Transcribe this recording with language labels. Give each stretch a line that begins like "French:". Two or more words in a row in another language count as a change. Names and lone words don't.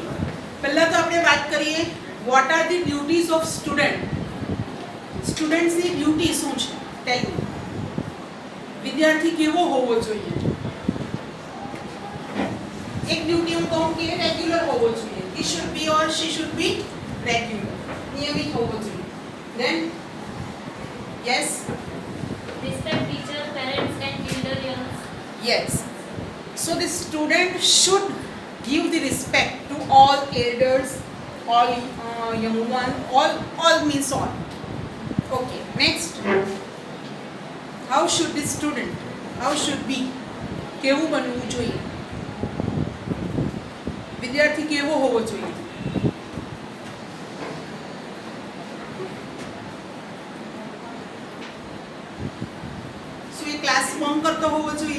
Gujarati: પહેલાં તો આપણે વાત કરીએ,
English: what are the duties of student.
Gujarati: સ્ટુડન્ટ્સની ડ્યુટી શું છે?
English: tell me.
Gujarati: વિદ્યાર્થી કેવો હોવો જોઈએ? એક ડ્યુટી હું કહું કે રેગ્યુલર હોવો જોઈએ.
English: he should be or she should be regular,
Gujarati: નિયમિત હોવો જોઈએ.
English: then yes, respect teacher, parents and elders. yes, so the student should give the respect to all elders, all young one, all means all. Okay, next, how should the student, how should be,
Gujarati: કેવું બનવું જોઈએ? વિદ્યાર્થી કેવો હોવો જોઈએ? શું એ
English: class bunk
Gujarati: કરતો હોવો જોઈએ?